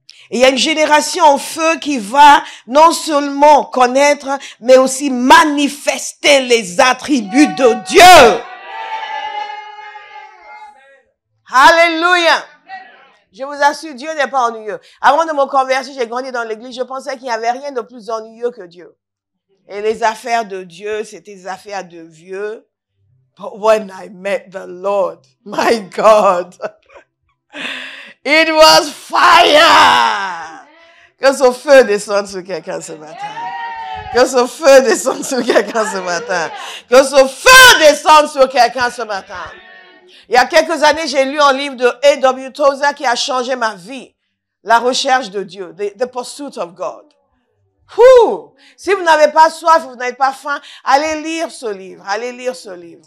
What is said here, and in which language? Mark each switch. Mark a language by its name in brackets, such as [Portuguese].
[French] Et il y a une génération en feu qui va non seulement connaître, mais aussi manifester les attributs de Dieu. Alléluia. Je vous assure, Dieu n'est pas ennuyeux. Avant de me convertir, j'ai grandi dans l'église, je pensais qu'il n'y avait rien de plus ennuyeux que Dieu. Et les affaires de Dieu, c'était des affaires de vieux. [English] But when I met the Lord, my God, it was fire. [French] Que ce feu descende sur quelqu'un ce matin. Que ce feu descende sur quelqu'un ce matin. Que ce feu descende sur quelqu'un ce matin. Il y a quelques années, j'ai lu un livre de A.W. Tozer qui a changé ma vie. La recherche de Dieu. The Pursuit of God. Si vous n'avez pas soif, vous n'avez pas faim, allez lire ce livre. Allez lire ce livre.